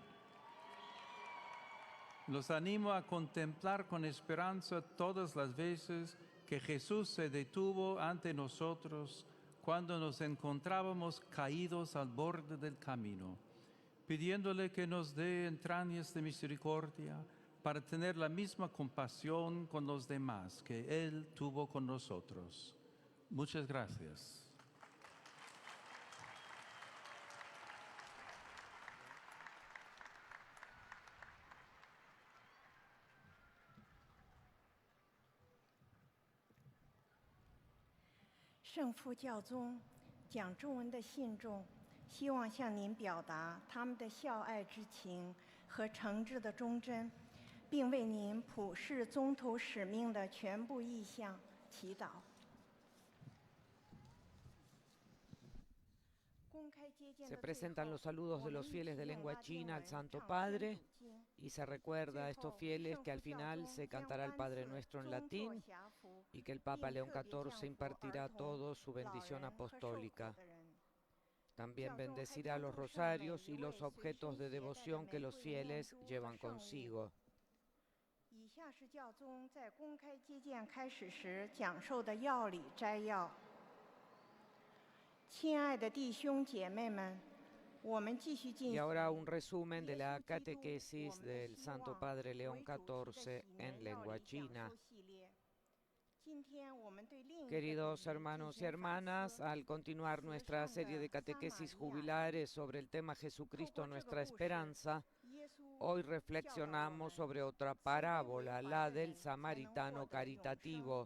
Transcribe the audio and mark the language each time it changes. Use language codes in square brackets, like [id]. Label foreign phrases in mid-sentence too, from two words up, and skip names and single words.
[es] Los animo a contemplar con esperanza todas las veces que Jesús se detuvo ante nosotros cuando nos encontrábamos caídos al borde del camino, pidiéndole que nos dé entrañas de misericordia para tener la misma compasión con los demás que Él tuvo con nosotros. Muchas gracias. [zh] 圣父教宗讲中文的信众希望向您表达他们的孝爱之情和诚挚的忠贞，并为您普世宗徒使命的全部意向祈祷。 [es] Se presentan los saludos de los fieles de lengua china al Santo Padre y se recuerda a estos fieles que al final se cantará el Padre Nuestro en latín y que el Papa León XIV impartirá a todos su bendición apostólica. También bendecirá los rosarios y los objetos de devoción que los fieles llevan consigo. [zh] 以下是教宗在公开接见开始时讲授的要理摘要。亲爱的弟兄姐妹们，我们继续进 [es] Y [zh] 行 [es] ahora un resumen de la catequesis del Santo Padre León XIV en lengua china. Queridos hermanos y hermanas, al continuar nuestra serie de catequesis jubilares sobre el tema Jesucristo, nuestra esperanza, hoy reflexionamos sobre otra parábola, la del samaritano caritativo.